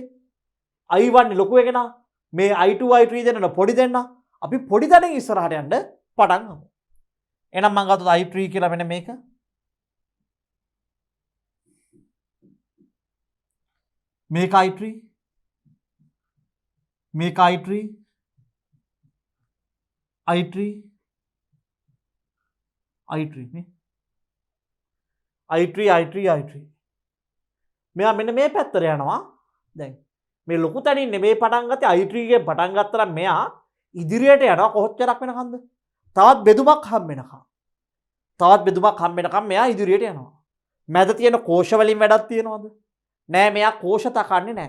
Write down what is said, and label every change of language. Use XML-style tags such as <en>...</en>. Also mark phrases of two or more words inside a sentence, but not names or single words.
<si>i1 ලොකු එක්කෙනා මේ i2 i3 දෙන්නට පොඩි දෙන්න අපි පොඩි තැනින් ඉස්සරහට යන්න පටන් ගමු. එහෙනම් මම ගත්තොත් i3 කියලා මෙන්න මේක. මේක i3 මේක i3 i3 i3 නේ i3 i3 i3 මෙයා මෙන්න මේ පැත්තට යනවා. දැන් මේ ලොකු තැනින් නෙමෙයි පටන් ගත්තේ i3 ගෙන් පටන් ගත්තා නම් මෙයා ඉදිරියට යනවා කොච්චරක් වෙනකන්ද? තවත් බෙදුමක් හම්බ වෙනකම්. තවත් බෙදුමක් හම්බ වෙනකම් මෙයා ඉදිරියට යනවා. මැද තියෙන කෝෂ වලින් වැඩක් තියනවද? නෑ මෙයා කෝෂ තකන්නේ නෑ.</si>